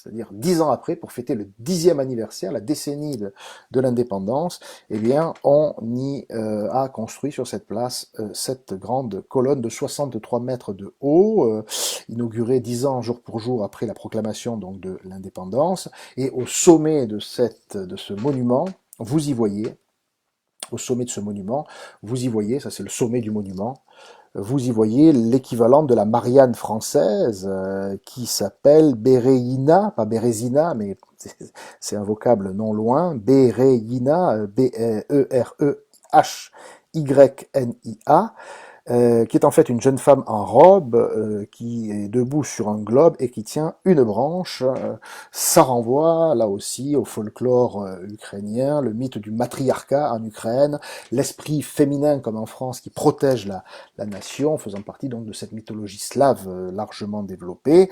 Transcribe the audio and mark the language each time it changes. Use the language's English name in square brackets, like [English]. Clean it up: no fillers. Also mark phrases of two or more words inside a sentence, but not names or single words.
[French] C'est-à-dire 10 ans après, pour fêter le 10e anniversaire, la décennie de l'indépendance, eh bien, on y a construit sur cette place cette grande colonne de 63 mètres de haut, inaugurée 10 ans jour pour jour après la proclamation donc de l'indépendance, et au sommet de ce monument, vous y voyez, ça c'est le sommet du monument, vous y voyez l'équivalent de la Marianne française qui s'appelle Béréina, pas Bérésina, mais c'est un vocable non loin, Béréina, B-E-R-E-H-Y-N-I-A, qui est en fait une jeune femme en robe qui est debout sur un globe et qui tient une branche. Ça renvoie là aussi au folklore ukrainien, le mythe du matriarcat en Ukraine, l'esprit féminin comme en France qui protège la nation, faisant partie donc de cette mythologie slave largement développée.